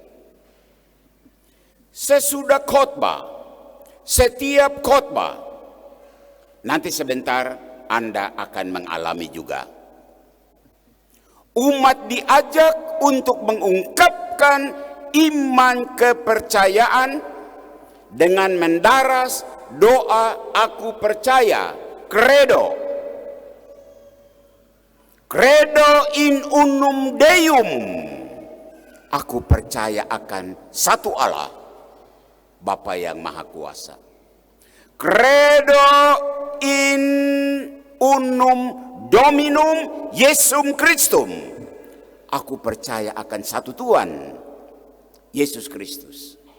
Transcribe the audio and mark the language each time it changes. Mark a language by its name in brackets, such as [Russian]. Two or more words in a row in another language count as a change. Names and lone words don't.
[Indonesian] Sesudah khotbah, setiap khotbah, nanti sebentar Anda akan mengalami juga, umat diajak untuk mengungkapkan iman kepercayaan dengan mendaras doa aku percaya, credo. [Latin] Credo in unum Deum. [Indonesian] Aku percaya akan satu Allah, Bapa yang Maha Kuasa. [Latin] Credo in unum Dominum Yesum Christum. [Indonesian] Aku percaya akan satu Tuhan, Yesus Kristus.